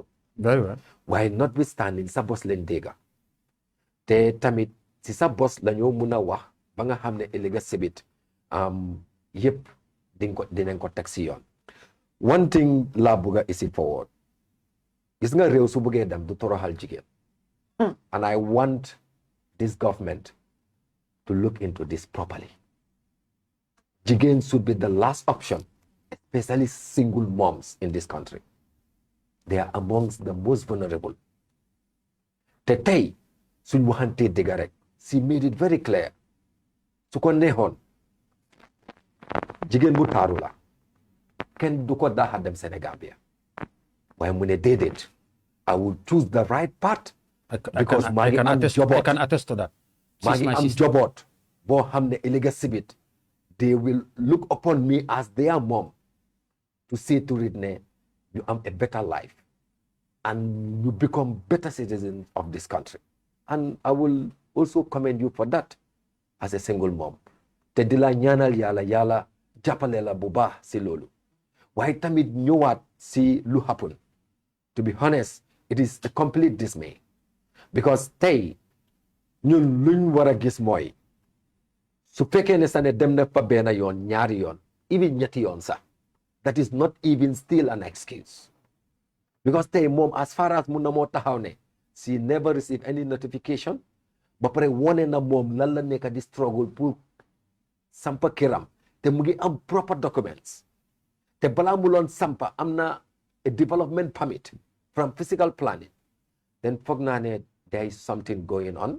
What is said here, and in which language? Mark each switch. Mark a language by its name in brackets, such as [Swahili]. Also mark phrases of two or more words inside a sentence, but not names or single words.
[English] very well [Wolof] waaye notwithstanding sa bos leen dégga te tamit si sa bos la ñoo mun a wax ba nga xam ne ëllëg sibit yëpp dinañ ko teg si yoon [English] one thing [Wolof] laa bugga [English] is it forward [Wolof] gis nga réew su buggee dem du toroxal jigéen [English] and I want this government to look into this properly jigéen should be the last option especially single moms in this country they are amongst the most vulnerable [Wolof] te tey suñ waxantee dëgg rek [English] she made it very clear [Wolof] su ko neexoon jigéen bu taaru la kenn du ko daaxa dem Sénégambia waaye mu ne déedéet [English] I will choose the right path because [Wolof] maa ngi am joboot [English] I can attest to that [Wolof] maa ngi am joboot boo xam ne ëllëg sibit [English] they will look upon me as their mom to see to it ne you am a better life and you become better citizens of this country and I will also commend you for that as a single mom [Wolof] te di la ñaanal yàlla jàppale la bu baax si loolu waaye tamit ñëwaat si lu [English] happen to be honest it is a complete dismay because [Wolof] tey ñun luñ war a gis mooy su fekkee ne sa ne dem na fa benn yoon ñaari yoon even ñetti yoon sax [English] that is not even still an excuse [Wolof] because tey moom [English] as far as [Wolof] mun na moo taxaw ne [English] she never received any notification [Wolof] ba pare wone na moom lan la nekk di struggle pour sampa kiram te mu ngi am [English] proper documents [Wolof] te balaa mu loon sampa am na [English] a development permit from physical planning [Wolof] then foog naa ne [English] there is something going on.